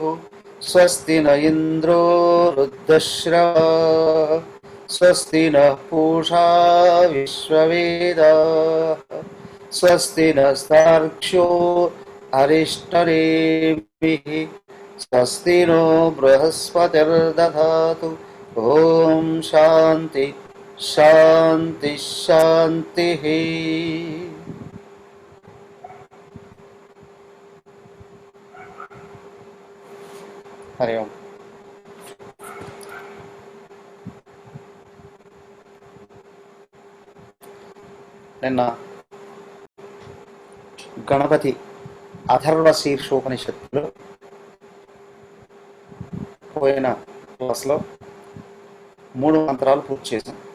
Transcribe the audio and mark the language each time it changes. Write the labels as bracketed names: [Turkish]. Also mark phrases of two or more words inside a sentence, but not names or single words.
[Sanskrit] स्वस्ति न इन्द्रो वृद्धश्रवाः स्वस्ति नः पूषा विश्ववेदाः स्वस्ति नस्तार्क्ष्यो अरिष्टनेमिः स्वस्ति नो बृहस्पतिर्दधातु। ओम शांति शांति शांतिः। हरि ओम। [Telugu] నిన్న గణపతి అథర్వ శీర్షోపనిషత్తులో పోయిన క్లాస్లో 3 మంత్రాలు పూర్తి చేశాం.